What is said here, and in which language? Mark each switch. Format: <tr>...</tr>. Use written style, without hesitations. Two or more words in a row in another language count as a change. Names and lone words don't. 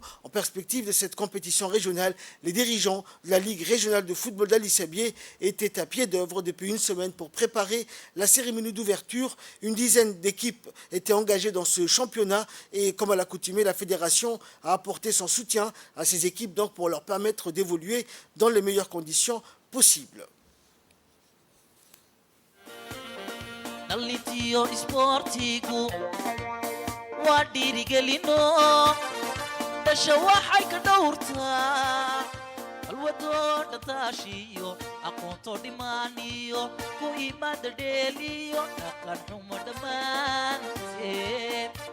<fr>En perspective de cette compétition régionale, les dirigeants de la Ligue régionale de football d'Ali Sabié étaient à pied d'œuvre depuis une semaine pour préparer la cérémonie d'ouverture. Une dizaine d'équipes étaient engagées dans ce championnat et, comme à l'accoutumée, la fédération a apporté son soutien à ces équipes donc pour leur permettre d'évoluer dans les meilleures conditions possibles.</fr> <so>Dhallintiyo isboortigu waa dhiirigelino dhasha waxay ka dhowrtaa halwadoo dhataashiyo aqoonto dhimaaniyo ku imaada dheeliyo dhaqan xumo dhammaanteed</so>